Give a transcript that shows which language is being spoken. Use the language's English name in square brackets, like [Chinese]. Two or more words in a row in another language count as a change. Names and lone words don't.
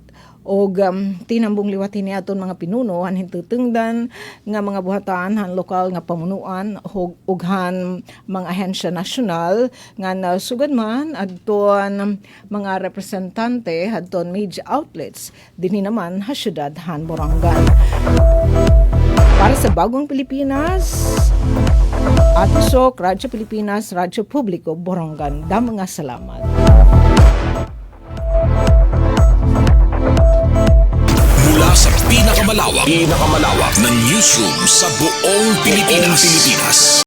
[Waray] O tinambong liwatin niya aton mga pinuno han hintutungdan nga mga buhatan han lokal nga pamunuan ug han mga ahensya nasyonal nga nasugad man adton mga representante adton media outlets dinhi naman ha syudad han Borangan. [Filipino] Para sa Bagong Pilipinas, Atusok, Radyo Pilipinas, Radyo Publiko, Borongan. [Waray] Damang nga salamat. [Filipino] Mula sa pinakamalawak na newsroom sa buong Pilipinas.